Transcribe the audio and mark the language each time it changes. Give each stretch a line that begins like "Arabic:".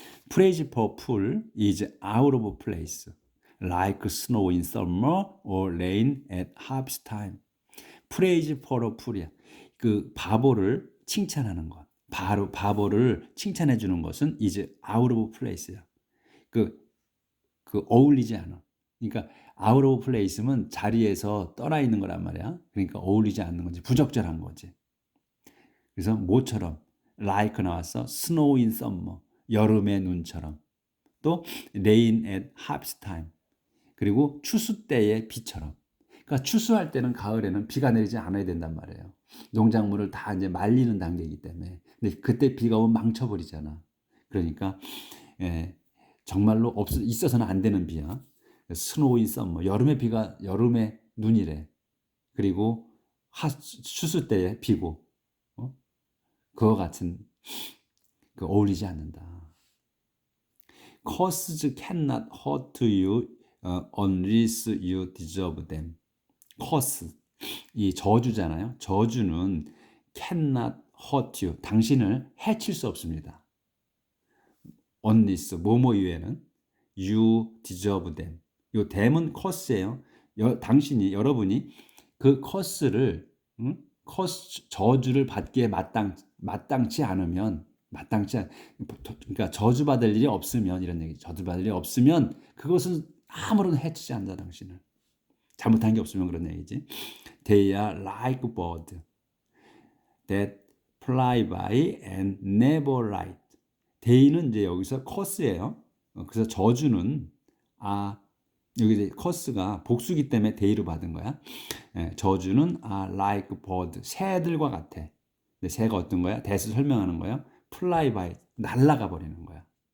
English: Praise for pool is out of place, like snow in summer or rain at harvest time. Praise for a pool이야.
Korean: 그 바보를 칭찬하는 것. 바보를 칭찬해 주는 것은
English: is out of place
Korean: 야. 그 어울리지 않아. 그러니까
English: out of place
Korean: 면 자리에서 떠나 있는 거란 말이야. 그러니까 어울리지 않는 거지. 부적절한 거지. 그래서 뭐처럼 like 나왔어.
English: snow in summer.
Korean: 여름의 눈처럼. 또
English: rain at harvest time.
Korean: 그리고 추수 때의 비처럼. 그러니까 추수할 때는 가을에는 비가 내리지 않아야 된단 말이에요. 농작물을 다 이제 말리는 단계이기 때문에. 근데 그때 비가 오면 망쳐버리잖아. 그러니까 정말로 있어서는 안 되는 비야.
English: 스노우 인 썸머.
Korean: 여름의 비가 여름의 눈이래. 그리고 추수 때의 비고. 그와 같은 어울리지 않는다.
English: Curses cannot hurt you unless you deserve them.
Korean: curse 이 저주잖아요. 저주는
English: cannot hurt you
Korean: 당신을 해칠 수 없습니다.
English: unless
Korean: 뭐뭐 이외에는
English: you deserve them.
Korean: 요 them은 curse예요. 여러분이 그 curse를 저주를 받기에 마땅치 않으면 그러니까 저주받을 일이 없으면 이런 얘기. 저주받을 일이 없으면 그것은 아무런 해치지 않는다 당신을. 잘못한 게 없으면 그런 얘기지.
English: They are like birds that fly by and never light.
Korean: They는 이제 여기서 curse예요. 그래서 저주는 여기 이제 curse가 복수기 때문에 they로 받은 거야. 저주는
English: like bird
Korean: 새들과 같아. 근데 새가 어떤 거야? that을 설명하는 거야.
English: fly by
Korean: 날아가 버리는 거야.